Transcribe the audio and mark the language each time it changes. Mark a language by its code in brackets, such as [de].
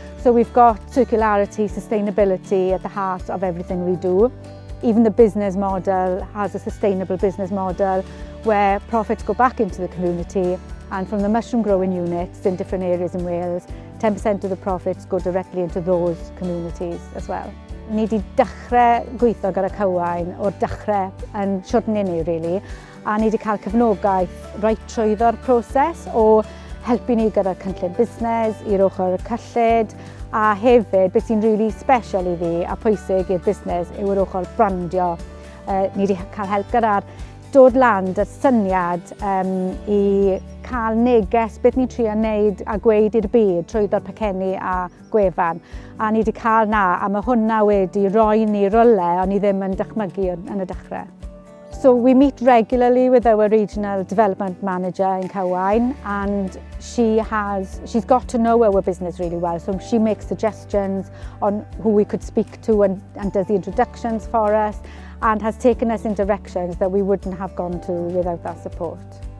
[en] So we've got circularity, sustainability at the heart of everything we do. Even the business model has a sustainable business model where profits go back into the community, and from the mushroom growing units in different areas in Wales, 10% of the profits go directly into those communities as well. [cy] Ni wedi dechrau gweithio gyda Cywain o'r dechrau yn siwrne ni really, a ni wedi cael cefnogaeth right trwyddo'r proses o helpu ni gyda cynllun busnes, i'r ochr cyllid, a hefyd beth sy'n really special i fi a pwysig i'r busnes yw'r ochr brandio. Ni wedi cael help gyda'r dod lan y syniad i cael neges beth ni'n trio wneud a gweud i'r byd trwyddo'r paceni a gwefan. A ni wedi cael na, a mae hwnna wedi rhoi ni rolau o'n i ddim yn dychmygu yn y dechrau. [en] So we meet regularly with our regional development manager in Cywain, and she's got to know our business really well. So she makes suggestions on who we could speak to and does the introductions for us, and has taken us in directions that we wouldn't have gone to without that support.